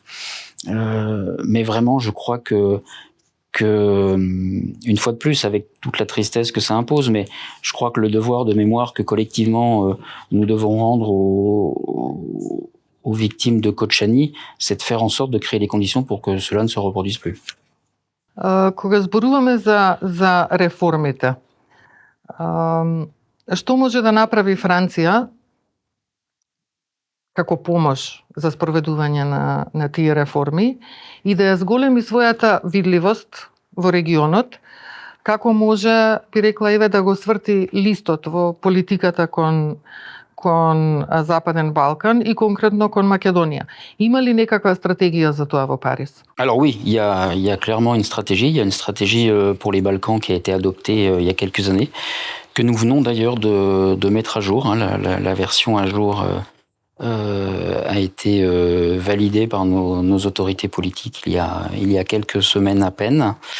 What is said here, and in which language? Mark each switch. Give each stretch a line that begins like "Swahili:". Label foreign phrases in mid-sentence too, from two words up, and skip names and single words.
French: Mais vraiment, je crois que une fois de plus, avec toute la tristesse que ça impose, mais je crois que le devoir de mémoire que collectivement nous devons rendre aux victimes de Kočani, c'est de faire en sorte de créer les conditions pour que cela ne se reproduise plus.
Macedonian: Кога зборуваме за реформите, што може да направи Франција како помош за спроведување на тие реформи и да ја зголеми својата видливост во регионот, како може, би рекла Еве, да го сврти листот во политиката кон Западен Балкан и конкретно кон Македонија. Има ли некаква стратегија за тоа во Париз?
French: Alors oui, il y a clairement une stratégie. Il y a une stratégie pour les Balkans qui a été adoptée il y a quelques années, que nous venons d'ailleurs de mettre à jour. La version à jour a été validée par nos autorités politiques il y a quelques semaines à peine.